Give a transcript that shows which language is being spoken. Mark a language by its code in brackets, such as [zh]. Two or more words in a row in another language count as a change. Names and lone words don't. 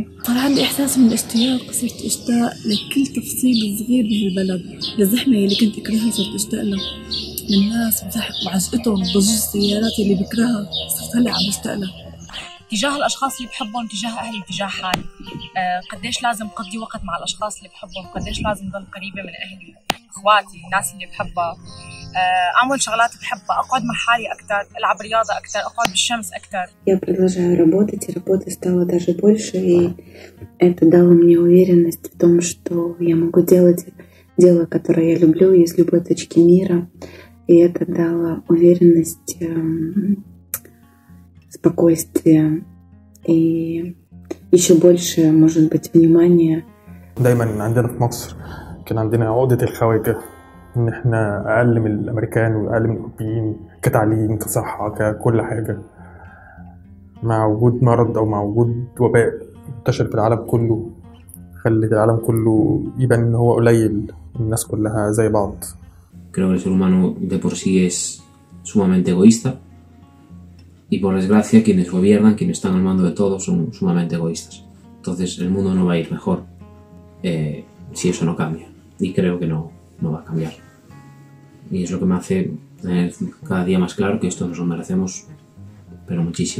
[ar] صار عندي إحساس من الاشتياق، صرت أشتاق لكل تفصيل صغير بهالبلد، للزحمة اللي كنت أكرهها صرت أشتاق لها، للناس وعجقتهم، ضجيج السيارات اللي بكرهها صرت هلا عم بشتاق لها. تجاه الأشخاص اللي بحبهم، تجاه أهلي، تجاه حالي. قديش لازم قضي وقت مع الأشخاص اللي بحبهم، قديش لازم ضل قريبة من أهلي، إخواتي، الناس اللي بحبها، أعمل شغلات بحبها، أقعد مع حالي أكتر، ألعب رياضة أكتر، أقعد بالشمس أكتر. [ru] Я продолжаю работать, и работы стало даже больше, и это дало мне уверенность в том, что я могу делать дело, которое я люблю, из любой точки мира, и это дало уверенность, спокойствие и еще больше, может быть, внимания. [ar] دايما عندنا في مصر كان عندنا عقدة الخواجة، إن إحنا أقل من الأمريكان وأقل من الأوروبيين كتعليم، كصحة، ككل حاجة. مع وجود مرض أو مع وجود وباء انتشر في العالم كله، خلت العالم كله يبان إن هو قليل، الناس كلها زي بعض. [es] Creo que el ser humano de por sí es sumamente egoísta. Y por desgracia quienes gobiernan, quienes están al mando de todo, son sumamente egoístas. Entonces el mundo no va a ir mejor si eso no cambia. Y creo que no va a cambiar. Y es lo que me hace tener cada día más claro que esto nos lo merecemos, pero muchísimo.